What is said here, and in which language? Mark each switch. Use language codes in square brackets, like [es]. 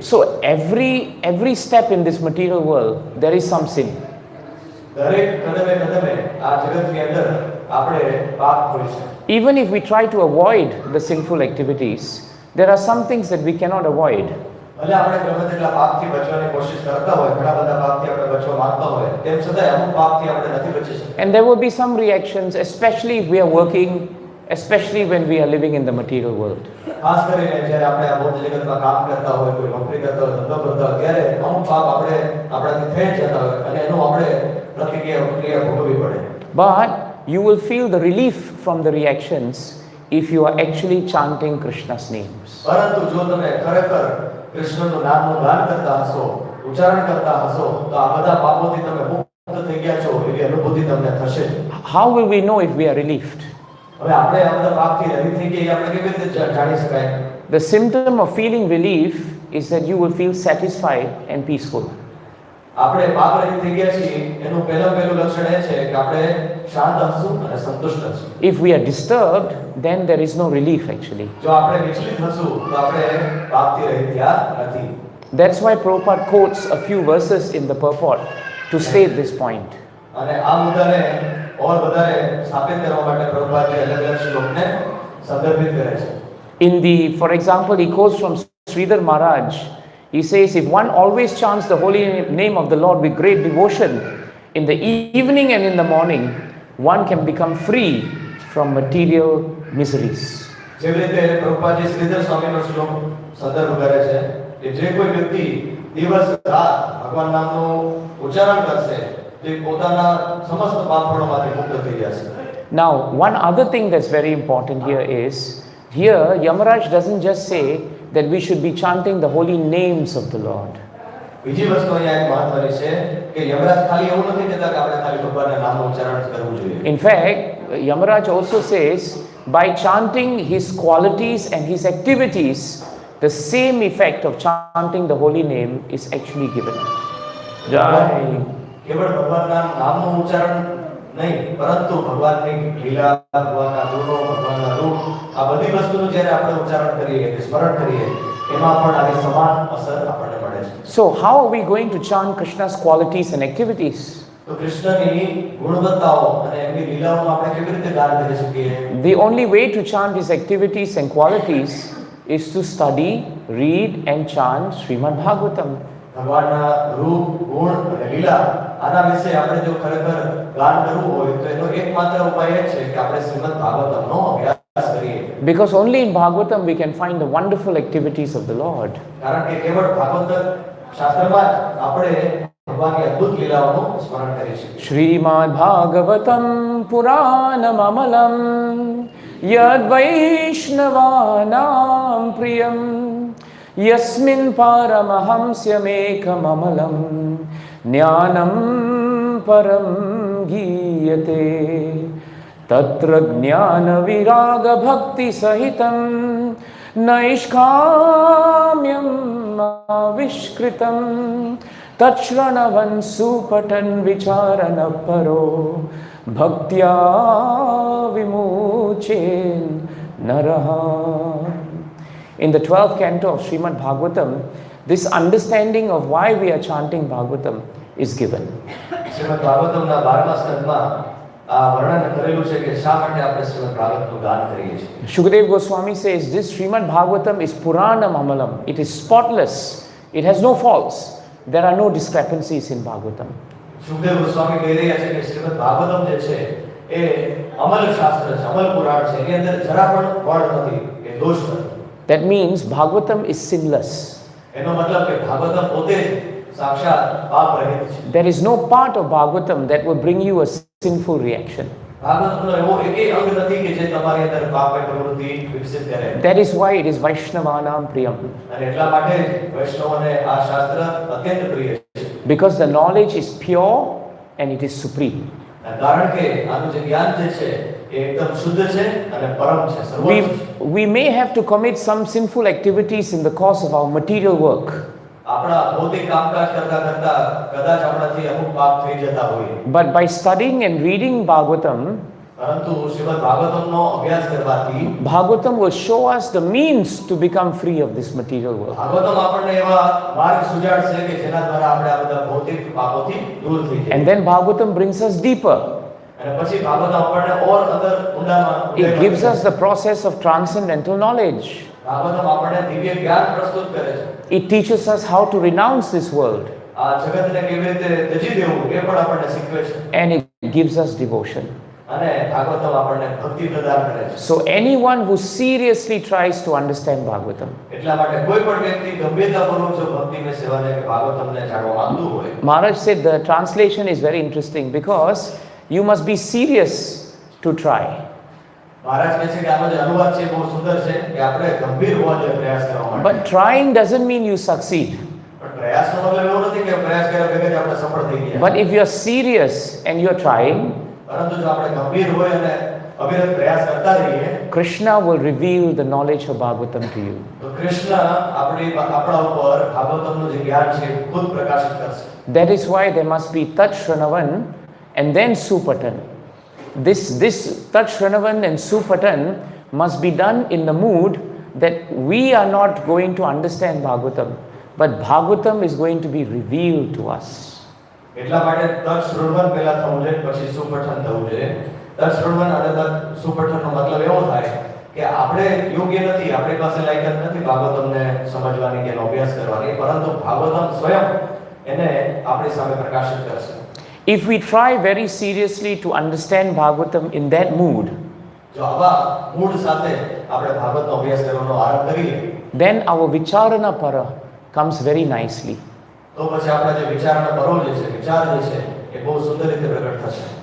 [en] So every step in this material world there is some sin. [gu] દરેક કદમે કદમે આ જગતની અંદર આપણે પાપ હોય છે. [en] Even if we try to avoid the sinful activities, there are some things that we cannot avoid. [gu] ભલે આપણે ગમે તેટલા પાપથી બચવાની કોશિશ કરતા હોય, ઘણા બધા પાપથી આપણે બચવા માંગતા હોય, તેમ છતાં અમુક પાપથી આપણે નથી બચી શકતા. [en] And there will be some reactions, especially if we are working, especially when we are living in the material world. [gu] ખાસ કરીને જ્યારે આપણે આ ભૌતિક જગતમાં કામ કરતા હોય, કોઈ નોકરી કરતા હોય, ધંધો કરતા હોય, ત્યારે અમુક પાપ આપણાથી થઈ જતા હોય અને એનું આપણે પ્રતિક્રિયા ભોગવવી પડે. [en] But you will feel the relief from the reactions if you are actually chanting Krishna's names. [gu] પરંતુ જો તમે ખરેખર કૃષ્ણનું નામનું ગાન કરતા હશો, ઉચ્ચારણ કરતા હશો, તો આ બધા પાપોથી તમે મુક્ત થઈ ગયા છો એવી અનુભૂતિ તમને થશે. [en] How will we know if we are relieved? [gu] હવે આપણે આ બધા પાપથી રહિત થઈ ગયા એ આપણે કેવી રીતે જાણી શકાય? [en] The symptom of feeling relief is that you will feel satisfied and peaceful. [gu] આપણે પાપ રહિત થઈ ગયા છીએ એનું પહેલું લક્ષણ એ છે કે આપણે શાંત હશું અને સંતુષ્ટ હશું. [en] If we are disturbed, then there is no relief actually. [gu] જો આપણે વિચલિત હશું તો આપણે પાપથી રહિત થયા નથી. [en] That's why Prabhupada quotes a few verses in the purport to state this point. [gu] અને આ મુદ્દાને ઓર વધારે સ્થાપિત કરવા માટે પ્રભુપાદજી અલગ-અલગ શ્લોકને સંદર્ભિત કરે છે. [en] For example, he quotes from Sridhar Maharaj. He says, if one always chants the holy name of the Lord with great devotion, in the evening and in the morning, one can become free from material miseries. [gu] જેવી રીતે પ્રભુપાદજી શ્રીધર સ્વામીનો શ્લોક સંદર્ભ કરે છે કે જે કોઈ વ્યક્તિ દિવસ રાત ભગવાન નામનું ઉચ્ચારણ કરશે તે પોતાના સમસ્ત પાપોમાંથી મુક્ત થઈ જશે. [en] Now, one other thing that's very important here is, here Yamaraj doesn't just say that we should be chanting the holy names of the Lord. [gu] બીજી વસ્તુ અહીંયા એક મહત્વની છે કે યમરાજ ખાલી એવું નથી કહેતા કે આપણે ખાલી ભગવાનના નામનું ઉચ્ચારણ જ કરવું જોઈએ. [en] In fact, Yamaraj also says, by chanting his qualities and his activities, the same effect of chanting the holy name is actually given. Jai. [gu] કેવળ ભગવાનના નામનું ઉચ્ચારણ નહીં, પરંતુ ભગવાનની લીલા, ભગવાનના ગુણો, ભગવાનના રૂપ, આ બધી વસ્તુનું જ્યારે આપણે ઉચ્ચારણ કરીએ કે સ્મરણ કરીએ એમાં પણ આવી સમાન અસર આપણને મળે છે. [en] So how are we going to chant Krishna's qualities and activities? [gu] તો કૃષ્ણની ગુણવત્તાઓ અને એમની લીલાઓનું આપણે કેવી રીતે ગાન કરી શકીએ? [en] The only way to chant his activities and qualities is to study, read and chant Srimad Bhagavatam. [gu] ભગવાનના રૂપ, ગુણ અને લીલા આના વિશે આપણે જો ખરેખર ગાન કરવું હોય તો એનો એકમાત્ર ઉપાય એ છે કે આપણે શ્રીમદ ભાગવતમનો અભ્યાસ કરીએ. [en] Because only in Bhagavatam we can find the wonderful activities of the Lord. [gu] કારણ કે કેવળ ભાગવત શાસ્ત્રમાં જ આપણે ભગવાનની અદ્ભુત લીલાઓનું સ્મરણ કરી શકીએ. [sa] Srimad Bhagavatam Puranam Amalam Yad Vaishnavanam Priyam Yasmin Paramahamsyamekam Amalam Jnanam Param Giyate Tatra Jnana Viraga Bhakti Sahitam Naishkamyam Avishkritam Tachranavan Supatan Vicharana Paro Bhaktya Vimuchen Naraha. [en] In the 12th canto of Srimad Bhagavatam, this understanding of why we are chanting Bhagavatam is given. [gu] Shrimad ભાગવતમના 12મા સ્કંદમાં આ વર્ણન કરેલું છે કે શા માટે આપણે શ્રીમદ ભાગવતનું ગાન કરીએ છીએ. [en] Shukdev Goswami says this Srimad Bhagavatam is [sa] Puranam Amalam. [en] It is spotless. It has no faults. There are no discrepancies in Bhagavatam. [gu] Sukhdev Goswami કહી રહ્યા છે કે શ્રીમદ ભાગવતમ જે છે એ અમલ શાસ્ત્ર છે, અમલ પુરાણ છે, એની અંદર જરા પણ ફળ નથી કે દોષ નથી. [en] That means Bhagavatam is sinless. [gu] એનો મતલબ કે ભાગવતમ પોતે સાક્ષાત પાપ રહિત છે. [en] There is no part of Bhagavatam that will bring you a sinful reaction. [gu] ભાગવતનો એવો એકેય અંગ નથી કે જે તમારી અંદર પાપની પ્રવૃત્તિ વિકસિત કરે. [en] That is why it is [sa] Vaishnavanam Priyam. [gu] અને એટલા માટે જ વૈષ્ણવોને આ શાસ્ત્ર અત્યંત પ્રિય છે. [en] Because the knowledge is pure and it is supreme. [gu] કારણ કે આનું જે જ્ઞાન જે છે એ એકદમ શુદ્ધ છે અને પરમ છે, સર્વોચ્ચ છે. [en] We may have to commit some sinful activities in the course of our material work. [gu] આપણા ભૌતિક કામકાજ કરતા કરતા કદાચ આપણાથી અમુક પાપ થઈ જતા હોય. [en] But by studying and reading Bhagavatam, [gu] પરંતુ શ્રીમદ ભાગવતમનો અભ્યાસ કરવાથી [en] Bhagavatam will show us the means to become free of this material world. [gu] Bhagavatam આપણને એવા માર્ગ સુજાડશે કે જેના દ્વારા આપણે આ બધા ભૌતિક પાપોથી દૂર થઈ જઈએ. [en] And then Bhagavatam brings us deeper. [gu] અને પછી ભાગવતમ આપણને ઓર અંદર ઊંડામાં [en] It gives us the process of transcendental knowledge. [gu] Bhagavatam આપણને દિવ્ય જ્ઞાન પ્રસ્તુત કરે છે. [en] It teaches us how to renounce this world, [gu] આ જગતને કેવી રીતે ત્યજી દેવું એ પણ આપણને શીખવે છે. [en] and it gives us devotion. [gu] અને ભાગવતમ આપણને ભક્તિ પ્રદાન કરે છે. [en] So anyone who seriously tries to understand Bhagavatam, [gu] એટલા માટે કોઈ પણ વ્યક્તિ ગંભીરતાપૂર્વક જો ભક્તિમય સેવાને કે ભાગવતમને જાણવા માંગતું હોય, [en] Maharaj said the translation is very interesting because you must be serious to try. [gu] મહારાજ કહે છે કે આનો જે અનુવાદ છે બહુ સુંદર છે કે આપણે ગંભીર હોવા જોઈએ પ્રયાસ કરવા માટે. [en] But trying doesn't mean you succeed. [gu] પણ પ્રયાસનો મતલબ એવો નથી કે પ્રયાસ કર્યા વગર જ આપણે સફળ થઈ ગયા. [en] But if you're serious and you're trying, [gu] પરંતુ જો આપણે ગંભીર હોય અને અવિરત પ્રયાસ કરતા રહીએ, [en] Krishna will reveal the knowledge of Bhagavatam to you. [gu] તો કૃષ્ણ આપણા ઉપર ભાગવતમનું જે જ્ઞાન છે ખુદ પ્રકાશિત કરશે. [en] That is why there must be Tat Shranavan and then Supatan. This Tat Shranavan and Supatan must be done in the mood that we are not going to understand Bhagavatam, but Bhagavatam is going to be revealed to us. [gu] એટલા માટે તત્ શ્રવણ પહેલા થવું જોઈએ, પછી સુપઠન થવું જોઈએ. તત્ શ્રવણ અને તત્ સુપઠનનો મતલબ એવો થાય કે આપણે યોગ્ય નથી, આપણી પાસે લાયકાત નથી ભાગવતમને સમજવાની કે એનો અભ્યાસ કરવાની, પરંતુ ભાગવતમ સ્વયં એને આપણી સામે પ્રકાશિત કરશે. [en] If we try very seriously to understand Bhagavatam in that mood, [gu] જો આવા મૂળ સાથે આપણે ભાગવતનો અભ્યાસ કરવાનો આરંભ કરીએ, [en] then our Vicharana Para comes very nicely. [gu] તો પછી આપણા જે વિચારનો પરો જે છે, વિચાર જે છે એ બહુ સુંદર રીતે પ્રગટ થશે.